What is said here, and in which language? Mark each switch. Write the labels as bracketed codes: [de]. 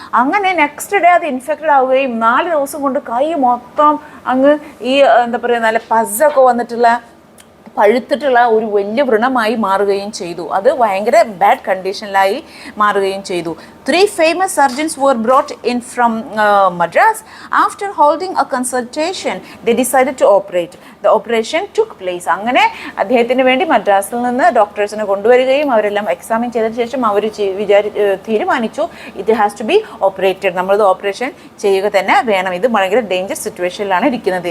[ml] അങ്ങനെ next day അത് infected ആവുകയും 4 ദിവസം കൊണ്ട് കൈ മൊത്തം അങ്ങ് ഈ എന്താ പറയുക നല്ല പസ്സൊക്കെ വന്നിട്ടുള്ള പഴുത്തിട്ടുള്ള ഒരു വലിയ വ്രണമായി മാറുകയും ചെയ്തു. അത് ഭയങ്കര ബാഡ് കണ്ടീഷനിലായി മാറുകയും ചെയ്തു. [en] 3 famous surgeons were brought in from Madras. After holding a consultation, they decided to operate. The operation took place. [ml] അങ്ങനെ അദ്ദേഹത്തിന് വേണ്ടി മദ്രാസിൽ നിന്ന് ഡോക്ടേഴ്സിനെ കൊണ്ടുവരികയും അവരെല്ലാം എക്സാമിൻ ചെയ്തതിന് ശേഷം അവർ തീരുമാനിച്ചു ഇത് [en] has to be operated, [ml] നമ്മളത് ഓപ്പറേഷൻ ചെയ്യുക തന്നെ വേണം. ഇത് ഭയങ്കര ഡേഞ്ചർ സിറ്റുവേഷനിലാണ് ഇരിക്കുന്നത്.